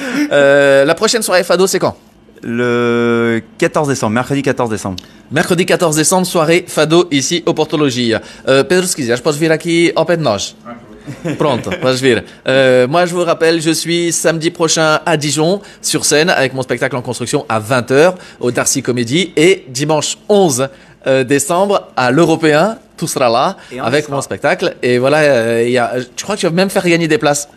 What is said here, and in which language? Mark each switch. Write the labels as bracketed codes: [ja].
[fr] La prochaine soirée Fado, c'est quand? Le 14 décembre, mercredi 14 décembre. Mercredi 14 décembre, soirée Fado ici au Porto Logia. [pt] Pedro, se quiseres, podes vir aqui ao pé de nós. Pronto, podes vir. [fr] Moi, je vous rappelle, je suis samedi prochain à Dijon, sur scène, avec mon spectacle en construction à 20h au Darcy Comedy. Et dimanche 11 décembre à l'Européen, tout sera là, avec mon spectacle. Et voilà, je crois que tu vas même faire gagner des places.